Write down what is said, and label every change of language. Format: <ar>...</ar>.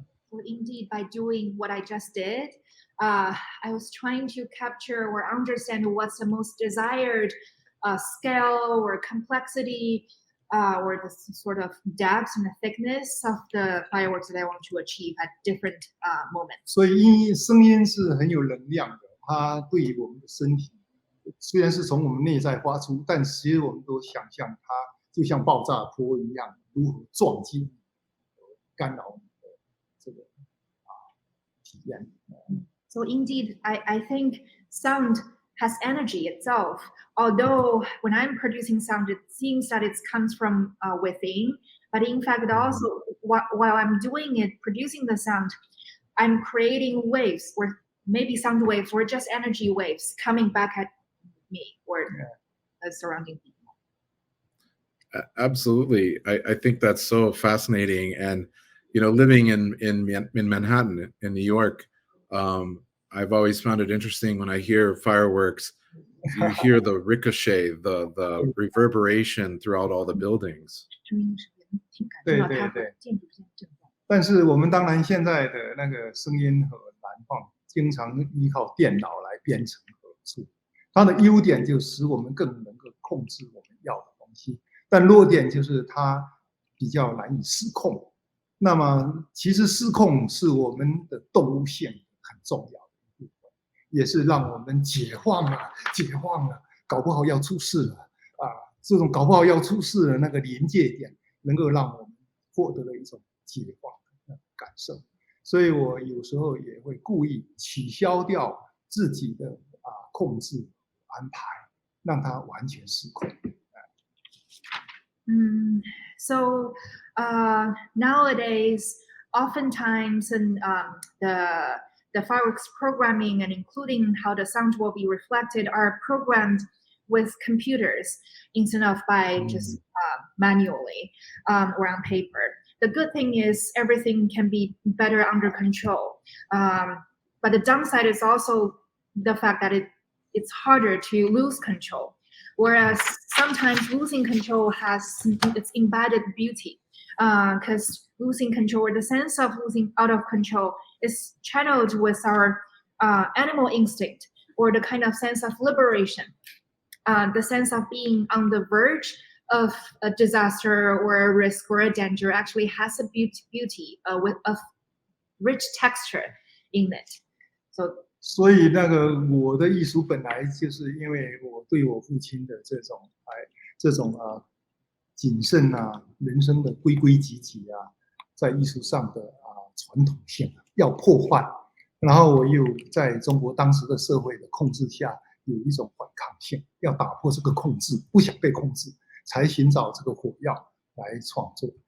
<en>So indeed, by doing what I just did, I was trying to capture or understand what's the most desired scale or complexity or the sort of depth and the thickness of the fireworks that I want to achieve at different moments.</en> <zh>所以声音是很有能量的，它对于我们的身体，虽然是从我们内在发出，但其实我们都想象它就像爆炸波一样，如何撞击、干扰我们的这个体验。</zh> <en>So indeed, I think sound has energy itself. Although when I'm producing sound, it seems that it comes from within. But in fact, also while I'm doing it, producing the sound, I'm creating waves or maybe sound waves or just energy waves coming back at me or the surrounding people. Absolutely. I think that's so fascinating. And, living in Manhattan, in New York, I've always found it interesting when I hear fireworks, you hear the ricochet, the reverberation throughout all the buildings.</en> <zh>对对对。但是我们当然现在的那个声音和燃放经常依靠电脑来编程合作，它的优点就使我们更能够控制我们要的东西，但弱点就是它比较难以失控。那么其实失控是我们的动物性很重要的一部分，也是让我们解放了，搞不好要出事了啊！这种搞不好要出事的那个临界点，能够让我们获得了一种解放的感受。所以我有时候也会故意取消掉自己的控制安排，让它完全失控。</zh> <en>So nowadays, oftentimes in the fireworks programming and including how the sound will be reflected are programmed with computers instead of by just manually or on paper. The good thing is everything can be better under control. But the downside is also the fact that it's harder to lose control. Whereas sometimes losing control has its embedded beauty, because losing control, or the sense of losing out of control, is channeled with our animal instinct, or the kind of sense of liberation, the sense of being on the verge of a disaster or a risk or a danger actually has a beauty with a rich texture in it.</en> <zh>所以那个我的艺术本来就是因为我对我父亲的这种谨慎人生的规规矩矩在艺术上的传统性要破坏，然后我又在中国当时的社会的控制下有一种反抗性，要打破这个控制，不想被控制，才寻找这个火药来创作。</zh>